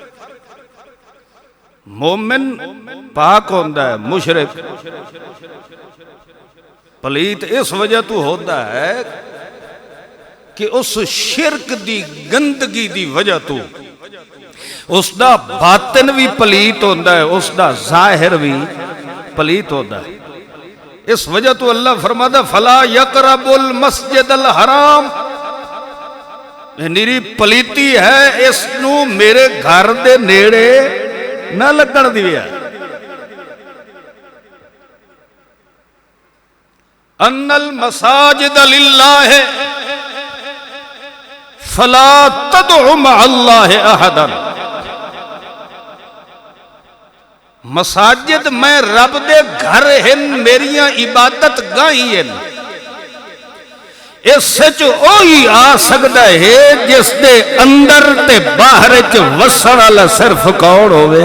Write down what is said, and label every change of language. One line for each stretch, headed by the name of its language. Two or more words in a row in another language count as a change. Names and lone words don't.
Punjabi: مومن پاک ہوتا ہے، مشرک پلیت اس وجہ تو ہوتا ہے کہ اس شرک دی گندگی دی وجہ تو اس دا باطن بھی پلیت ہوتا ہے، اس دا ظاہر بھی پلیت ہوتا ہے۔ اس وجہ تو اللہ فرماتا
Arabic: فلا یقرب المسجد الحرام،
Punjabi: ਨਿਰੀ ਪਲੀਤੀ ਹੈ, ਇਸ ਨੂੰ ਮੇਰੇ ਘਰ ਦੇ ਨੇੜੇ ਨਾ ਲੱਗਣ ਦਿਵਿਆ।
Arabic: إن المساجد لله فلا تدعوا مع الله أحدا.
Punjabi: ਮਸਾਜਿਦ ਮੈਂ ਰੱਬ ਦੇ ਘਰ ਹੈਂ, ਮੇਰੀਆਂ ਇਬਾਦਤ ਗਾਹੀ ਹੈਂ। ਇਸ ਚ ਓਹੀ ਆ ਸਕਦਾ ਹੈ ਜਿਸ ਦੇ ਅੰਦਰ ਤੇ ਬਾਹਰ ਚ ਵਸਣ ਵਾਲਾ ਸਿਰਫ਼ ਕੌਣ ਹੋਵੇ?